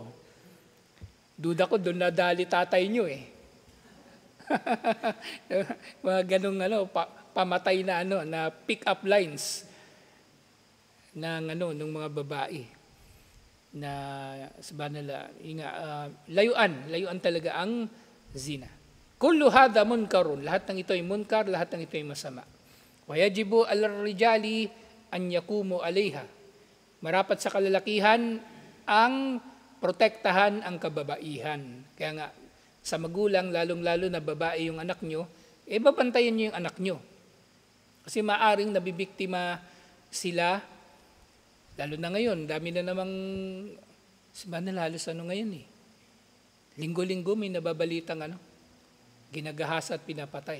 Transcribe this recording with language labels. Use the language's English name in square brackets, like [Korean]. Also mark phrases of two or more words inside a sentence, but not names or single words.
[Filipino] Duda ko, doon nadali tatay niyo Mga ganung pamatay na na [English] pick up lines [Filipino] ng ng mga babae na subhanallah, layuan talaga ang zina. [Arabic] كل هذا منكر, [Filipino] lahat ng ito ay munkar, lahat ng ito ay masama. [Arabic] ويجب الرجال أن يقوموا عليها. [Filipino] Marapat sa kalalakihan ang protektahan ang kababaihan. Kaya nga sa magulang, lalong-lalo na babae yung anak nyo, babantayan nyo yung anak nyo. Kasi maaring nabibiktima sila, lalo na ngayon, dami na namang, halos ngayon Linggo-linggo may nababalitang ginagahasa at pinapatay.